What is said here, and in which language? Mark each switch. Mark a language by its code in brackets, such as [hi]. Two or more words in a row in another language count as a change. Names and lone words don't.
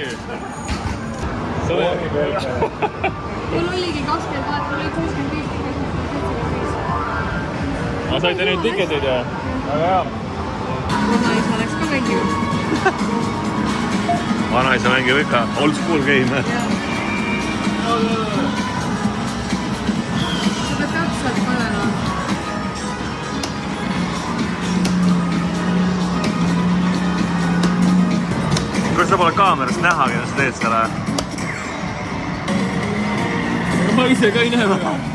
[et] Mul oligi 20 vaat, mul oli 65. Ma saite nüüd tiketeid ja? Väga hea. Vanaisa läks ka mängima. Vanaisa mängib ikka [en] old school game. [et] Sa pead täpselt panema. Kuidas sa pole kaamerast nähagi, et sa teed selle? Ma ise ka ei näe väga.